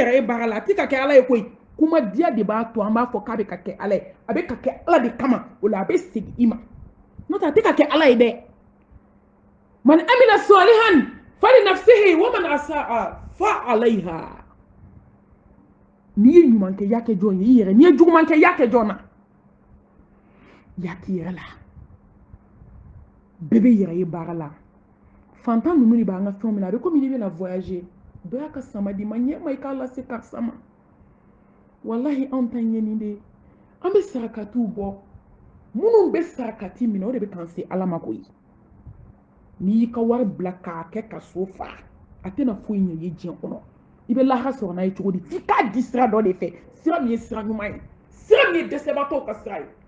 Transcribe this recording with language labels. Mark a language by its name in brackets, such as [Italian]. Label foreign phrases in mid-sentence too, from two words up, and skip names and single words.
[Bambara] ye baara la a tɛ ka kɛ ala ye koyi kuma diya de b'a to an b'a fɔ k'a bɛ ka kɛ ala ye a bɛ ka kɛ ala de kama o la a bɛ segin i ma n'o tɛ a tɛ ka kɛ ala ye dɛ [Arabic] من عمل صالحا فلنفسه ومن أساء فعليها [Bambara] n'i ye ɲuman kɛ i y'a kɛ jɔn ye i yɛrɛ n'i ye juguman kɛ i y'a kɛ jɔn na i y'a k'i yɛrɛ la bɛɛ bɛ yɛrɛ ye baara la fantan ninnu de b'an ka fɛnw minɛ a bɛ komi n'i bɛna voyager dɔ y'a ka sama di ma ɲɛ ma i k'a lase karisa ma walahi anw ta ɲɛ nin de ye an bɛ sarakatiw bɔ minnu bɛ sarakati minɛ o de bɛ k'an se ala ma koyi n'i y'i ka wari bila k'a kɛ ka so fa a tɛna foyi ɲɛ i ye diɲɛ kɔnɔ i bɛ lahara sɔrɔ n'a ye cogo di f'i k'a di sira dɔ de fɛ sira min ye sira ɲuman ye sira min ye dɛsɛbaatɔw ka sira ye